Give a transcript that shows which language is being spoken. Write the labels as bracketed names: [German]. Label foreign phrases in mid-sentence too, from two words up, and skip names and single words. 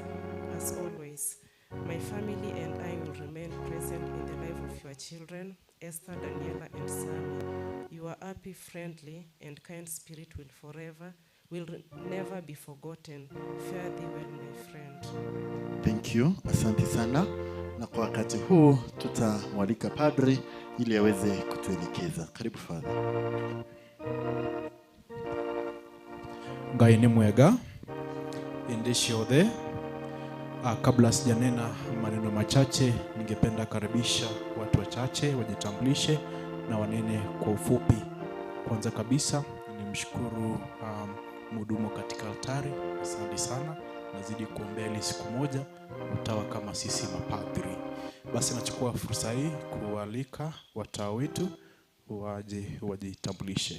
[English] As always, my family and I will remain present in the life of your children Esther, Daniela, and Sammy. Your happy, friendly, and kind spirit will never be forgotten. Fare thee well, my friend. Thank you. [Swahili] Asante sana. Na kwa wakati huu tutamwalika padri ili aweze kutuelekeza. Karibu Father. [Kikuyu] Ngai ni mwega ende ciothe. [Swahili] Kabla sijanena maneno machache, ningependa karibisha watu wachache wajitambulishe na wanene kwa ufupi. Kwanza kabisa nimshukuru mhudumu katika altari, asante sana. Nazidi kuombea ili siku moja utawa kama sisi mapadri. Basi nachukua fursa hii kualika watawa wetu waje wajitambulishe.